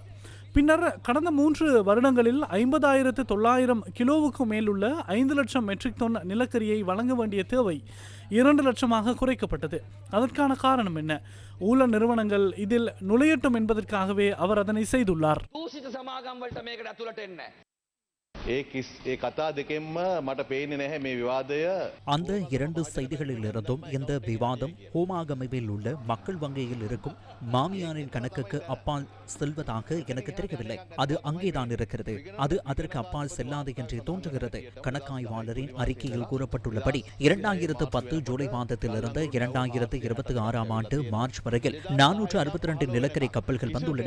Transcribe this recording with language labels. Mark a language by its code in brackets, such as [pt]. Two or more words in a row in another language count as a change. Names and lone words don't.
[ta] பின்னர் கடந்த 3 வருடங்களில் 50,900 கிலோவுக்கு மேலுள்ள 5 லட்சம் மெட்ரிக் டன் நிலக்கரியை வழங்க வேண்டிய தேவை 2 லட்சமாக குறைக்கப்பட்டது. அதற்கான காரணம் என்ன? ஊழல் நிறுவனங்கள் இதில் நுழையட்டும் என்பதற்காகவே அவர் அதனை செய்துள்ளார். [si] ඒ කතා දෙකෙන්ම මට පේන්නේ නැහැ මේ විවාදය. [ta] அந்த 2 செய்திகளில் இருந்தும் இந்த விவாதம் ஹோமாகமவில் உள்ள மக்கள் வங்கியில் இருக்கும் மாமியாரின் கணக்குக்கு அப்பால் செல்வதாக எனக்கு தெரியவில்லை. அது அங்கேதான் இருக்கிறது. அது அதற்கு அப்பால் செல்லாது என்றே தோன்றுகிறது. கணக்காய்வாளரின் அறிக்கையில் கூறப்பட்டுள்ளபடி 2010 ஜூலை மாதத்திலிருந்து 2026 ஆண்டு மார்ச் வரையில் 462 நிலக்கரி கப்பல்கள் வந்துள்ளன.